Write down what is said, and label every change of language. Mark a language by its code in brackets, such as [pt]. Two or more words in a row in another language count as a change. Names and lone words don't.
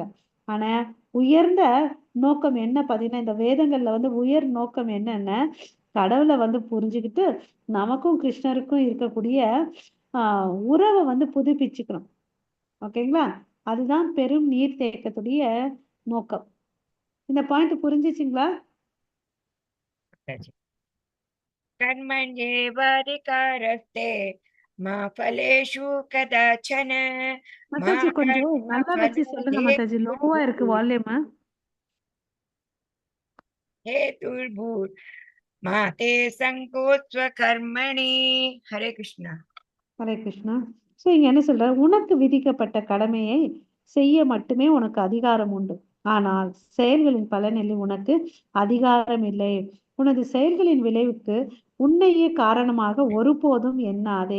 [ta] ஆனா உயர்ந்த நோக்கம் என்ன பார்த்தீங்கன்னா, இந்த வேதங்கள்ல வந்து உயர் நோக்கம் என்னன்னா, கடவுளை வந்து புரிஞ்சுக்கிட்டு நமக்கும் கிருஷ்ணருக்கும் இருக்கக்கூடிய உறவை வந்து புதுப்பிச்சுக்கணும். ஓகேங்களா? அதுதான் பெரும் நீர்த்தேக்கத்துடைய நோக்கம். இந்த பாயிண்ட் புரிஞ்சிச்சுங்களா? [sa] कर्मण्येवाधिकारस्ते मा फलेषु कदाचन मा [ta] மத்தாஜி கொஞ்சம் நல்லா வச்சு சொல்லுங்க மத்தாஜி, லோவா இருக்கு வால்யூம். [sa] हेतुर्भूत् मा ते सङ्कोत्स्व कर्मणि. हरे कृष्णा. [ta] ஹரே கிருஷ்ணா. ஸோ இங்க என்ன சொல்ற, உனக்கு விதிக்கப்பட்ட கடமையை செய்ய மட்டுமே உனக்கு அதிகாரம் உண்டு, ஆனால் செயல்களின் பலனில் உனக்கு அதிகாரம் இல்லை. உனது செயல்களின் விளைவுக்கு உன்னையே காரணமாக ஒருபோதும் எண்ணாதே.